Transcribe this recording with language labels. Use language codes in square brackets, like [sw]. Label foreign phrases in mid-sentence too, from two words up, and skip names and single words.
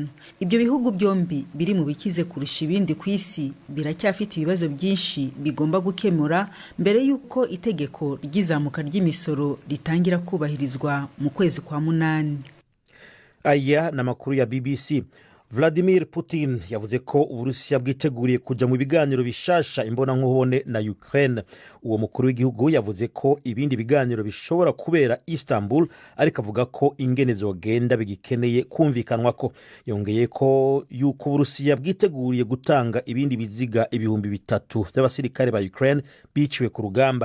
[rn] Ibyo bihugu byombi biri mu bikize kurusha ibindi ku isi biracyafite ibibazo byinshi bigomba gukemura mbere yuko itegeko ry'izamuka ry'imisoro ritangira kubahirizwa mu kwezi kwa 8. Aya na makuru ya BBC. Vladimir Putin yavuze ko Uburusiya bwiteguriye kuja mu biganiro bishasha imbonankubone na Ukraine. Uwo mukuru w'igihugu yavuze ko ibindi biganiro bishobora kubera Istanbul, ariko avuga ko ingene zogenda bigikeneye kumvikanwa ko. Yongeye ko yuko Uburusiya bwiteguriye gutanga ibindi biziga 3,000 by'abasirikare ba Ukraine biciwe ku rugamba.